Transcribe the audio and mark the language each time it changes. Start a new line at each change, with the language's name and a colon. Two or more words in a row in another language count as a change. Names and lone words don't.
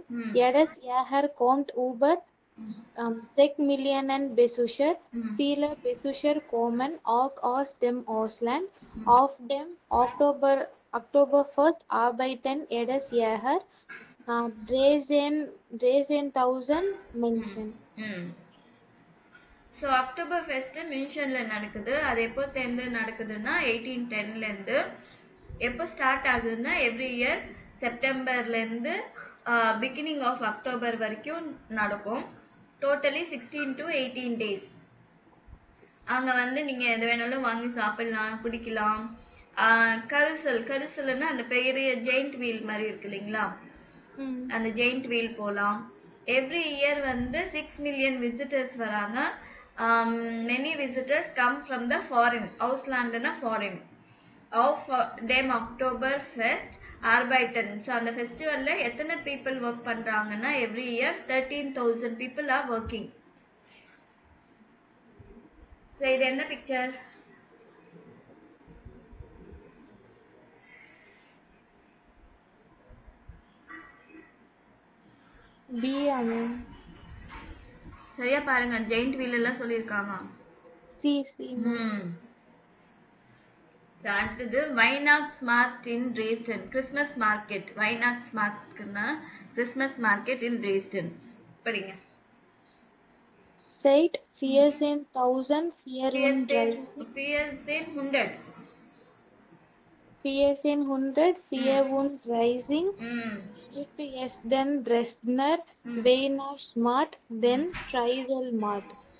German: Jedes Jahr kommt über 6 Millionen Besucher. Viele Besucher kommen auch aus dem Ausland. Auf dem Oktoberfest arbeiten jedes Jahr 13.000 Menschen.
Tamil: ஸோ அக்டோபர் ஃபெஸ்ட்டு மியூன்ஷனில் நடக்குது. அது எப்போலேருந்து நடக்குதுன்னா 1810லேருந்து. எப்போ ஸ்டார்ட் ஆகுதுன்னா
English: every year
Tamil: செப்டம்பர்லேருந்து
English: beginning of October
Tamil: வரைக்கும் நடக்கும்.
English: டோட்டலி 16 to 18 days.
Tamil: அங்கே வந்து நீங்கள் எது வேணாலும் வாங்கி சாப்பிடலாம், குடிக்கலாம். கருசல்னா அந்த பெரிய
English: giant wheel
Tamil: மாதிரி இருக்கு இல்லைங்களா, அந்த
English: giant wheel
Tamil: போகலாம்.
English: every year
Tamil: வந்து
English: 6 million visitors
Tamil: வராங்க.
English: Many visitors come from the foreign, Auslandனா foreign.
German: Of dem October Fest Arbeiten.
Tamil: ஸோ அந்த ஃபெஸ்டிவலில் எத்தனை பீப்புள் ஒர்க் பண்ணுறாங்கன்னா
English: every year 13,000 people are working.
Tamil: ஸோ இது என்ன பிக்சர்? சரியா பாருங்க,
English: giant wheel
Tamil: எல்லாம் சொல்லியிருக்காங்க. அடுத்தது
German: Weihnachtsmarkt in Dresden,
English: Christmas market.
Tamil: வைனாக்ஸ் மார்ட்னா
English: Christmas market in Dresden.
Tamil: படிங்க.
German: Seit 1434 gibt es den Dresdner Weihnachtsmarkt, den Striezelmarkt.